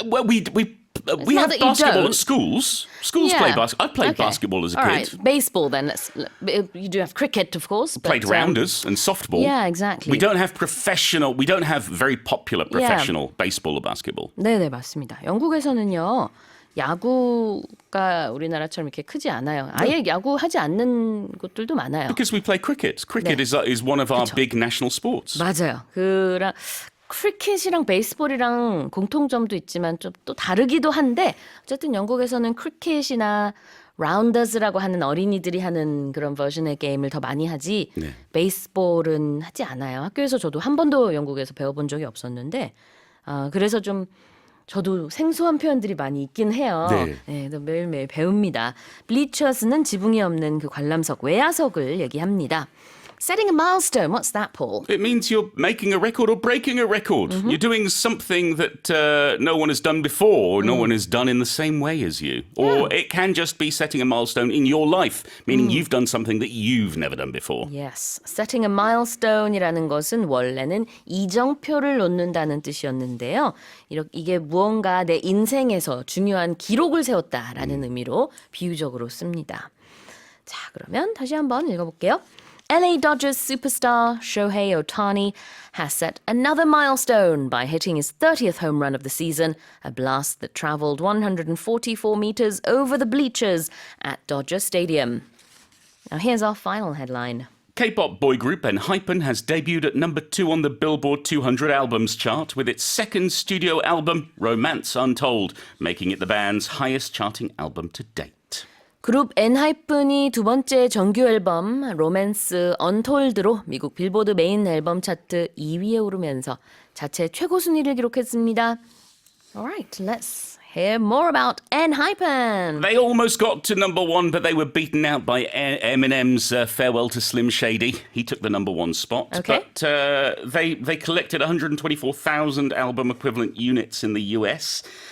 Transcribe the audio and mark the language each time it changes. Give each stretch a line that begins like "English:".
English: Well, we have basketball at schools. Schools play basketball. I played basketball as a kid. All right, baseball then. You do have cricket, of course. But, played rounders and softball. Yeah, exactly. We don't have very popular professional baseball or basketball.
Korean: 네, 맞습니다. 영국에서는요. 야구가 우리나라처럼 이렇게 크지 않아요. 아예 야구하지 않는 곳들도 많아요.
English: Because we play cricket. Cricket is one of our big national sports.
Korean: 맞아요. 크리켓이랑 베이스볼이랑 공통점도 있지만 좀 또 다르기도 한데 어쨌든 영국에서는 크리켓이나 라운더스라고 하는 어린이들이 하는 그런 버전의 게임을 더 많이 하지 베이스볼은 하지 않아요. 학교에서 저도 한 번도 영국에서 배워본 적이 없었는데 그래서 좀 저도 생소한 표현들이 많이 있긴 해요. 네, 매일매일 배웁니다. bleachers는 지붕이 없는 그 관람석, 외야석을 얘기합니다.
English: Setting a milestone, what's that, Paul? It means you're making a record or breaking a record. You're doing something that no one has done before, or no one has done in the same way as you. Or it can just be setting a milestone in your life, meaning you've done something that you've never done before. Yes, setting a milestone
Korean: 이라는 것은 원래는 이정표를 놓는다는 뜻이었는데요. 이게 무언가 내 인생에서 중요한 기록을 세웠다라는 의미로 비유적으로 씁니다. 자, 그러면 다시 한번 읽어볼게요.
English: LA Dodgers superstar Shohei Ohtani has set another milestone by hitting his 30th home run of the season, a blast that traveled 144 meters over the bleachers at Dodger Stadium. Now here's our final headline. K-pop boy group Enhypen has debuted at number 2 on the Billboard 200 albums chart with its second studio album, Romance Untold, making it the band's highest charting album to date.
Korean: 그룹 엔하이픈이 두 번째 정규 앨범 로맨스 언톨드로 미국 빌보드 메인 앨범 차트 2위에 오르면서 자체 최고 순위를 기록했습니다.
English: Alright, let's hear more about Enhypen. They almost got to number 1, but they were beaten out by Eminem's Farewell to Slim Shady. He took the number 1 spot. Okay. But they collected 124,000 album equivalent units in the US.